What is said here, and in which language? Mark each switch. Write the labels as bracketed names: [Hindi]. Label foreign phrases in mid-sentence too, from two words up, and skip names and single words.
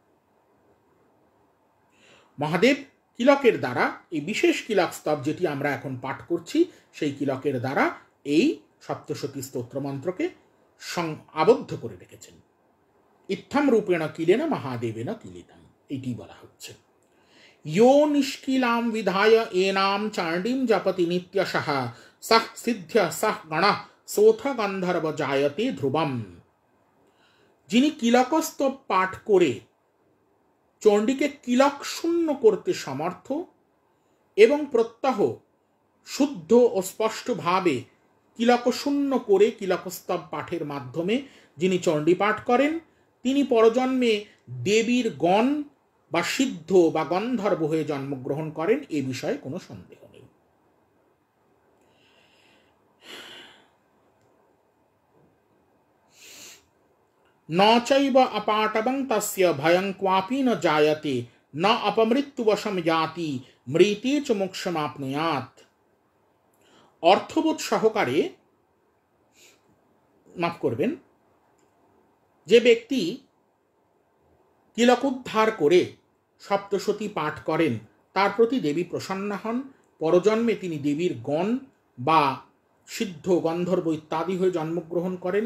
[Bangla] মহাদেব কিলকের দ্বারা, এই বিশেষ কিলক স্তব যেটি আমরা এখন পাঠ করছি, সেই কিলকের দ্বারা এই সপ্তশতী স্তোত্র মন্ত্রকে আবদ্ধ করে রেখেছেন। [Sanskrit] ইত্থম রূপেণ কিলেন মহাদেবেন কিলিতাম, [Bangla] এটি বলা হচ্ছে। [Sanskrit] यो निष्किलां विधाय एनां चाण्डीं जपति नित्यशः सः सिद्ध्य सः गणः सोऽथ गन्धर्व जायते ध्रुवम्। [Bangla] যিনি কিলকস্তব পাঠ করে চণ্ডীকে কিলক শূন্য করতে সমর্থ এবং প্রত্যহ শুদ্ধ ও স্পষ্টভাবে কিলক শূন্য করে কিলকস্তব পাঠের মাধ্যমে যিনি চণ্ডী পাঠ করেন, তিনি পরজন্মে দেবীর গণ বা সিদ্ধ বা গন্ধর্ব হয়ে জন্মগ্রহণ করেন, এ বিষয়ে কোনো সন্দেহ নেই। [Sanskrit] ন চৈব অপাটবং তস্য ভয়ং ক্বাপি ন জায়তে ন অপমৃত্যুবশম যাতি মৃতে চ মোক্ষমাপ্নুয়াৎ। [Bangla] অর্থবোধ সহকারে, মাফ করবেন, যে ব্যক্তি কিলকোদ্ধার করে সপ্তশতী পাঠ করেন তার প্রতি দেবী প্রসন্ন হন, পরজন্মে তিনি দেবীর গণ বা সিদ্ধ গন্ধর্ব ইত্যাদি হয়ে জন্মগ্রহণ করেন।